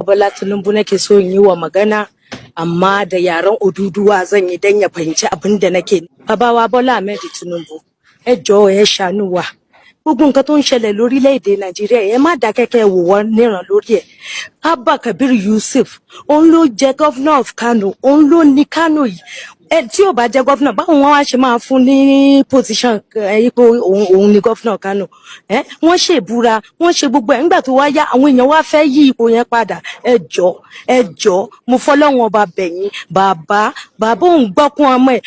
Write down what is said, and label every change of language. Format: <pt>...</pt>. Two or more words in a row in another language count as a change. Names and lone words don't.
<ha>Bola Tinubu nake so in yi wa magana, amma da yaren Oduduwa zan yi dan ya fahimci abin da nake.</ha> <yo>Babawa Bola Ahmed Tinubu, ẹ jọ̀ọ́ ẹ ṣàánú wa. Gbogbo nǹkan tó ń ṣẹlẹ̀ lórílẹ̀-èdè Nàìjíríà ẹ má dákẹ́kẹ́ wò wọ́n níran lórí ẹ̀. Abba Kabir Yusuf, òun ló jẹ</yo> <en>governor of Kano,</en> <yo>òun ló ní Kano yìí. Tí ò bá jẹ governor, báwo wọn wá ṣe máa fún ní position ipò òun ní governor Kano? Wọ́n ṣèbúra, wọ́n ṣe gbogbo ẹ̀ nígbà tó wá yá àwọn èèyàn wá fẹ́ yí ipò yẹn padà. Ẹ jọ̀ọ́, mo fọlọ́run ọba bẹ̀yín, bàbá òun gbọ́kún ọmọ ẹ̀.</yo>